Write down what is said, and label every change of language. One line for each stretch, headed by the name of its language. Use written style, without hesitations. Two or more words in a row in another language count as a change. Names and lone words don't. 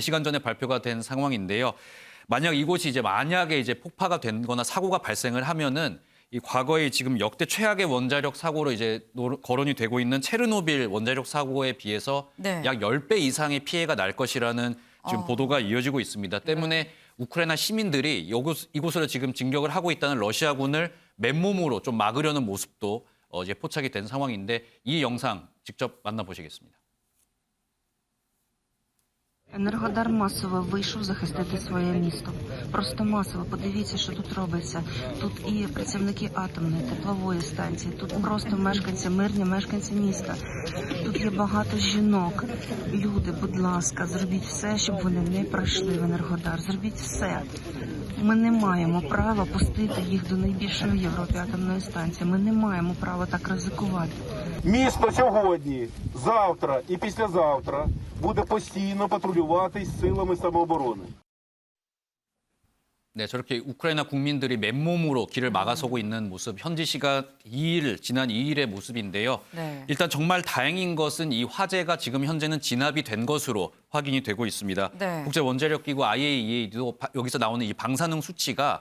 Korean: 4시간 전에 발표가 된 상황인데요. 만약에 이제 폭파가 된거나 사고가 발생을 하면은 이 과거에 지금 역대 최악의 원자력 사고로 이제 거론이 되고 있는 체르노빌 원자력 사고에 비해서 네. 약 10배 이상의 피해가 날 것이라는 지금 보도가 이어지고 있습니다. 때문에 우크라이나 시민들이 이곳으로 지금 진격을 하고 있다는 러시아군을 맨몸으로 좀 막으려는 모습도 이제 포착이 된 상황인데 이 영상 직접 만나보시겠습니다.
Ukrainian: Енергодар масово вийшов захистити своє місто. Просто масово. Подивіться, що тут робиться. Тут і працівники атомної, теплової станції, тут просто мешканці, мирні мешканці міста. Тут є багато жінок. Люди, будь ласка, зробіть все, щоб вони не пройшли в Енергодар. Зробіть все. Ми не маємо права пустити їх до найбільшої в Європі атомної станції. Ми не маємо права так ризикувати. Місто сьогодні, завтра і післязавтра буде постійно патрулюватись силами самооборони.
Korean: 네, 저렇게 우크라이나 국민들이 맨몸으로 길을 막아서고 있는 모습, 현지 시각 지난 2일의 모습인데요. 네. 일단 정말 다행인 것은 이 화재가 지금 현재는 진압이 된 것으로 확인이 되고 있습니다. 네. 국제원자력기구 IAEA도 여기서 나오는 이 방사능 수치가